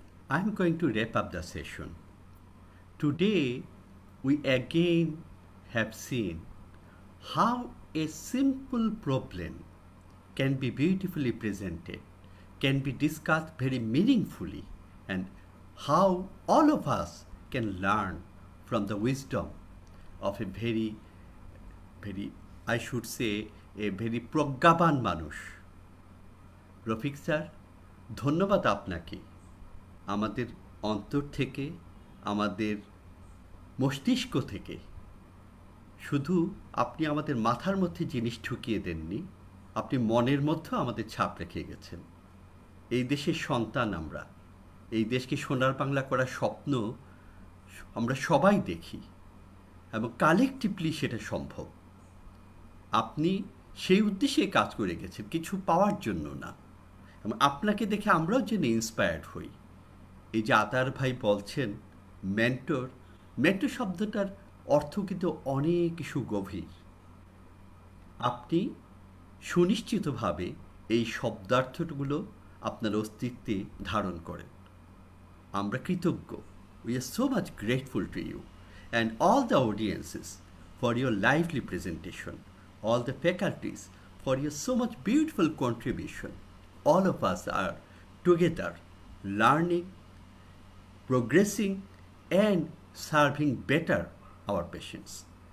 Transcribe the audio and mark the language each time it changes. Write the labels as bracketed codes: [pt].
[en] I'm going to wrap up the session. Today, we again have seen how a simple problem can be beautifully presented, can be discussed very meaningfully, and how all of us can learn from the wisdom of a very, I should say, a very [bn] প্রজ্ঞাবান মানুষ। Rafiq sir, ধন্যবাদ আপনাকে। আমাদের অন্তর থেকে, আমাদের মস্তিষ্ক থেকে শুধু আপনি আমাদের মাথার মধ্যে জিনিস ঢুকিয়ে দেননি, আপনি মনের মধ্যেও আমাদের ছাপ রেখে গেছেন। এই দেশের সন্তান আমরা, এই দেশকে সোনার বাংলা করার স্বপ্ন আমরা সবাই দেখি, এবং কালেকটিভলি সেটা সম্ভব। আপনি সেই উদ্দেশ্যে কাজ করে গেছেন, কিছু পাওয়ার জন্য না। এবং আপনাকে দেখে আমরাও যেন ইন্সপায়ার্ড হই। এই যে আতার ভাই বলছেন মেন্টর শব্দটার অর্থ কিন্তু অনেক সুগভীর। আপনি সুনিশ্চিতভাবে এই শব্দার্থগুলো আপনার অস্তিত্বে ধারণ করেন। আমরা কৃতজ্ঞ। [en] We are so much grateful to you and all the audiences for your lively presentation, all the faculties for your so much beautiful contribution. All of us are together learning, progressing, and serving better our patients.